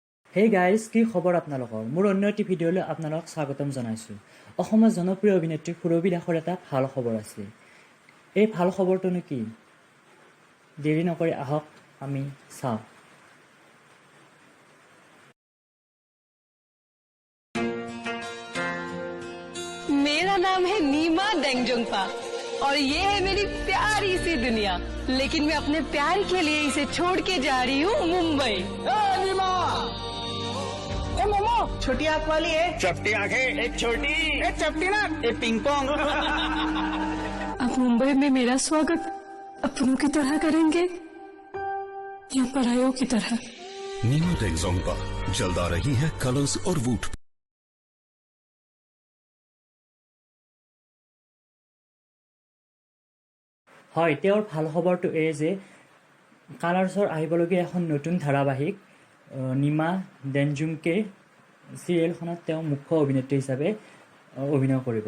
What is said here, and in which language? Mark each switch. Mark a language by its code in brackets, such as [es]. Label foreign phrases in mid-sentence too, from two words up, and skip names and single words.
[en] Hey guys, [as] কি খবৰ আপোনালোকৰ? মোৰ অন্য এটি ভিডিঅ'লৈ আপোনালোকক স্বাগতম জনাইছোঁ। অসমৰ জনপ্ৰিয় অভিনেত্ৰী সুৰভি দাসৰ এটা ভাল খবৰ আছে। এই ভাল খবৰটোনো কি? দেৰি নকৰি আহক আমি চাওঁ। [hi] मेरा नाम है नीमा डेंगजोंगपा और ये है मेरी प्यारी सी दुनिया। लेकिन मैं अपने प्यार के लिए इसे छोड़ के जा रही हूँ मुंबई। नीमा मोमो छोटी आंख वाली है, चपटी आंखें, एक छोटी, एक चपटी ना, एक पिंग पोंग। अब मुंबई में मेरा स्वागत अपनों की तरह करेंगे या परायों की तरह? नीमा डेंगजोंगपा जल्द आ रही है कलर्स और वूट। [as] হয়, তেওঁৰ ভাল খবৰটো এই যে কালাৰ্ছৰ আহিবলগীয়া এখন নতুন ধাৰাবাহিক নিমা ডেঞ্জুমকে চিৰিয়েলখনত তেওঁ মুখ্য অভিনেত্ৰী হিচাপে অভিনয় কৰিব।